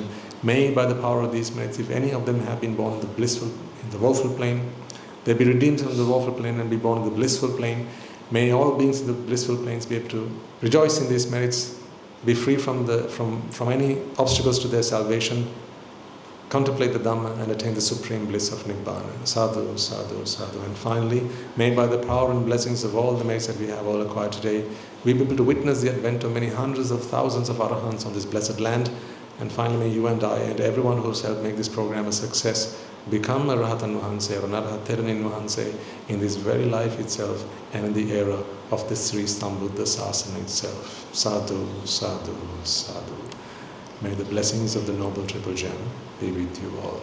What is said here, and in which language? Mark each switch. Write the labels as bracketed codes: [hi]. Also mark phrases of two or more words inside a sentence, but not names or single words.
[en] May, by the power of these merits, if any of them have been born in the woeful plane, they be redeemed from the woeful plane and be born in the blissful plane. May all beings in the blissful planes be able to rejoice in these merits, be free from any obstacles to their salvation, contemplate the Dhamma and attain the supreme bliss of Nibbāna. [pi] Sadhu, sadhu, sadhu. [en] And finally, may by the power and blessings of all the merits that we have all acquired today, we be able to witness the advent of many hundreds of thousands of Arahants on this blessed land. And finally, may you and I and everyone who has helped make this program a success become a [si] Rahatan Vahanse [en] or an [si] Arahat Theranin Vahanse [en] in this very life itself and in the era of the Sri Sambuddha Sasana itself. [pi] Sadhu, sadhu, sadhu. [en] May the blessings of the Noble Triple Gem be with you all.